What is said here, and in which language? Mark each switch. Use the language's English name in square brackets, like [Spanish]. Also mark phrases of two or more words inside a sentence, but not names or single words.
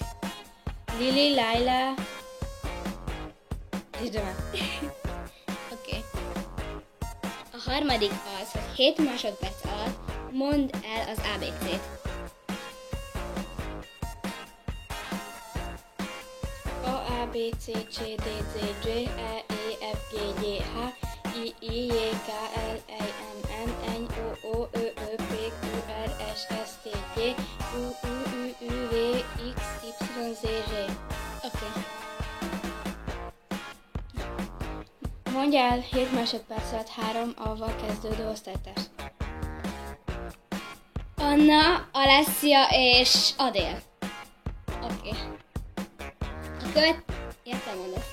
[Hungarian] Lili, Laila és Döme. Oké. A harmadik az, hogy 7 másodperc alatt mondd el az ABC-t. A, B, C, C, D, Z, G, E, E, F, G, G, H, I, I, J, K, L, M, N, N, O, O, Ö, Ö, P, Q, R, S, S, T, T, U, U, U, V, X, Y, Z, Z. Oké. Mondj el 7 másodperc alatt 3 A-val kezdődő osztálytárs. Anna, Alessia és Adél. Oké. A te mondasz.